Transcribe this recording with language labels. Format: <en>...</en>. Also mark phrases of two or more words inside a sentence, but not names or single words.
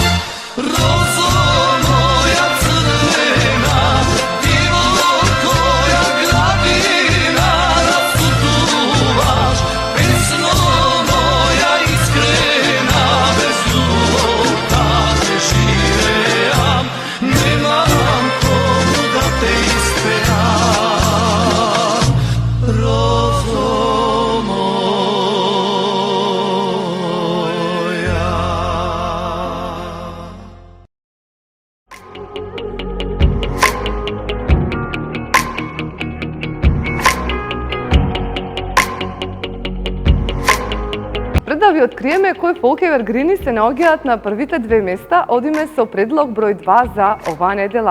<mk>Розо моја црвена, ти во која градина расутуваш, песно моја искрена, без љубова не живеам, немам кому да те испевам. Розо моја. Пред да ви откриеме кои folkevergrini се наоѓаат на првите две места, одиме со предлог број 2 за оваа недела.</mk>